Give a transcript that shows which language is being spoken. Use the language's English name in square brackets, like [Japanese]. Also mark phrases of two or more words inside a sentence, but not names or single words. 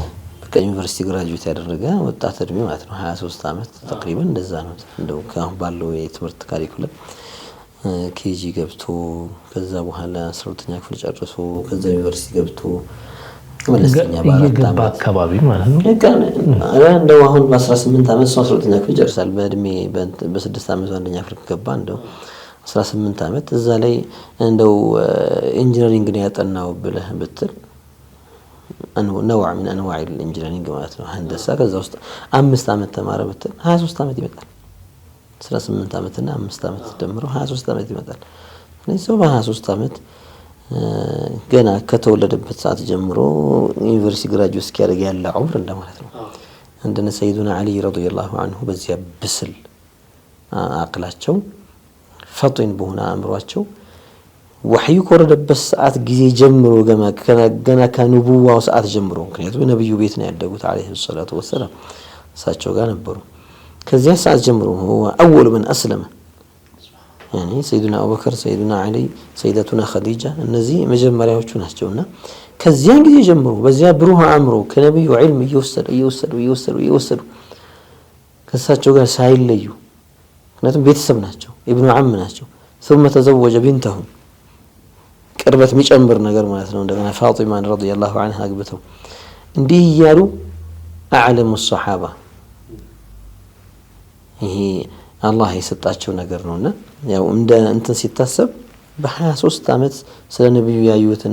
[Amharic] በቃ ዩኒቨርሲቲ ግራጁዌት ያደረገ ወጣት እድሜ ማለት ነው 23 አመት ተቅሪበን እንደዛ ነው። እንደው ካሁን ባለው የትምህርት ካሪኩለም ኬጂ ገብቶ ከዛ በኋላ 12ኛ ክፍል ጨርሶ ከዛ ዩኒቨርሲቲ ገብቶ መለስተኛ ባረጣ አካባቢ ማለት ነው። እንደው አሁን በ18 አመት 12ኛ ክፍል ጨርሳል። በእድሜ በ6 አመት አንደኛ ክፍል ገባ። እንደው 18 አመት እዛ ላይ እንደው ኢንጂነሪንግ ነው ያጠናው ብለህ ብትል [Arabic] نوع من انواع الانجينيرنج [Amharic] ማለት ነው هندسه ከዛ ውስጥ 5 አመት ተማረ ብትል 23 አመት ይመጣል። 18 አመትና 5 አመት ደምሮ 23 አመት ይመጣል። ስለዚህ ሰው በ23 አመት ገና ከተወለደበት ሰዓት ጀምሮ ዩኒቨርሲቲ ግራጁዌት እስኪያደርግ ያለ ዑምር እንደማለት ነው። እንደነ ሰይዱና አሊ [Arabic] رضي الله عنه [Amharic] በዚያ ብስል አቅላቸው ፈጥን በሆነ አእምሯቸው ወህዩ ከወረደበት ሰዓት ጊዜ ጀምሮ ገና ከነብዩው ሰዓት ጀምሮ ምክንያቱም ነብዩ ቤት ነው ያደጉት [Arabic] عليه الصلاة والسلام [Amharic] እሳቸው ጋር ነበሩ። ከዚያ ሰዓት ጀምሮ [Arabic] هو اول من اسلم يعني سيدنا ابو بكر سيدنا علي سيدتنا خديجه [Amharic] እነዚህ መጀመሪያዎቹ ናቸውና ከዚያን ጊዜ ጀምሮ በዚያ ብሩህ አእምሮ ከነብዩ ዒልም እየወሰዱ ከእሳቸው ጋር ሳይለዩ ምክንያቱም ቤተሰብ ናቸው [Arabic] ابن عم [Amharic] ናቸው [Arabic] ثم تزوج بنتهم [Amharic] ቅርበት የሚጨምር ነገር ማለት ነው። እንደገና ፋጢማን [Arabic] رضي الله عنها [Amharic] አግብተው እንዲህ እያሉ [Arabic] أعلم الصحابة [Amharic] ይሄ አላህ የሰጣቸው ነገር ነውና ያው እንደ እንትን ሲታሰብ በ23 አመት ስለ ነብዩ ያዩትን